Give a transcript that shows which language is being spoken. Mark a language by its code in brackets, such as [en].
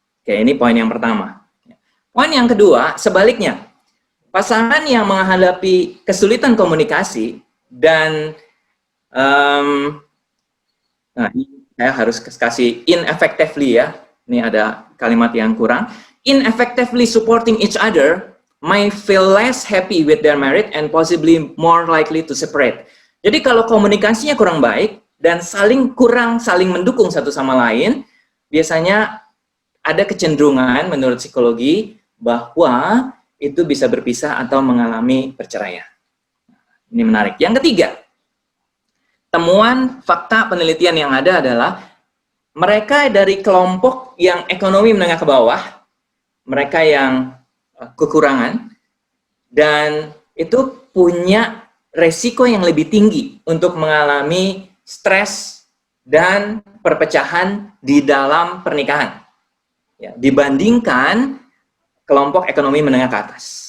[id] Oke, ini poin yang pertama. Poin yang kedua, sebaliknya, pasangan yang menghadapi kesulitan komunikasi dan nah, saya harus kasih ineffectively ya. Ini ada kalimat yang kurang. [en] Ineffectively supporting each other may feel less happy with their marriage and possibly more likely to separate. [id] Jadi kalau komunikasinya kurang baik dan kurang saling mendukung satu sama lain, biasanya ada kecenderungan menurut psikologi bahwa itu bisa berpisah atau mengalami perceraian. Ini menarik. Yang ketiga, temuan fakta penelitian yang ada adalah mereka dari kelompok yang ekonomi menengah ke bawah, mereka yang kekurangan, dan itu punya resiko yang lebih tinggi untuk mengalami stres dan perpecahan di dalam pernikahan ya, dibandingkan kelompok ekonomi menengah ke atas.